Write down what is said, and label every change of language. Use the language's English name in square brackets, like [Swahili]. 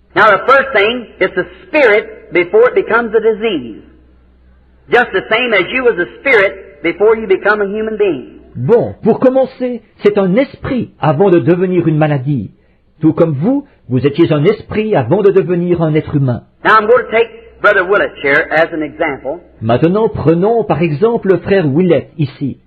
[English] Now the first thing is the spirit before it becomes a disease. Just the same as you was a spirit before you become a human being. [French] Bon, pour commencer, c'est un esprit avant de devenir une maladie. Tout comme vous étiez un esprit avant de devenir un être humain. [English] Now I'm going to take Brother Willett here as an example. [French] Maintenant, prenons par exemple le frère Willett ici.